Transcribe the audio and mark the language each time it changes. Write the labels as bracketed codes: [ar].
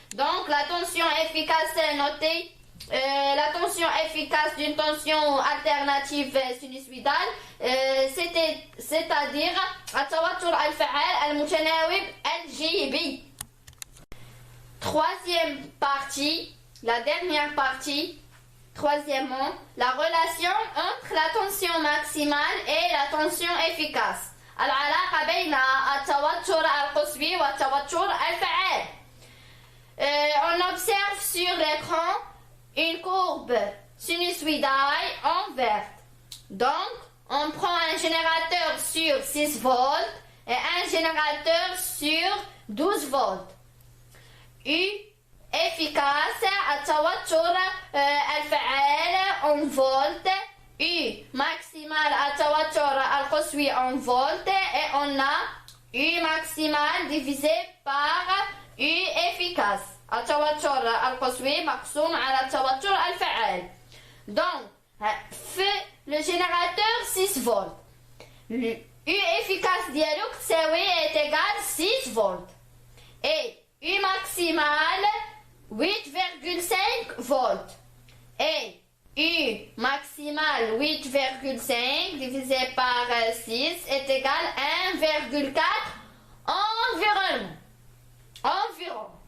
[fr] Donc la tension efficace notée, la tension efficace d'une tension alternative sinusoïdale, c'est-à-dire [ar] التوتر الفعال المتناوب الجيبي. [fr] Troisième partie, la dernière partie. Troisièmement, la relation entre la tension maximale et la tension efficace. [ar] العلاقة بين التوتر القصوي والتوتر الفعال. [fr] On observe sur l'écran une courbe sinusoïdale en vert. Donc, on prend un générateur sur 6 volts et un générateur sur 12 volts. U efficace [ar] التوتر الفعال [fr] en volts U maximal [ar] التوتر القصوي [fr] en volts et on a U maximal divisé par U efficace. [ar] التوتر القصوي مقسوم على التوتر الفعال. [fr] Donc, fait le générateur 6 volts. U efficace dialogue est égal 6 volts. Et U maximal 8,5 volts. Et U maximal 8,5 divisé par 6 est égal 1,4 environ.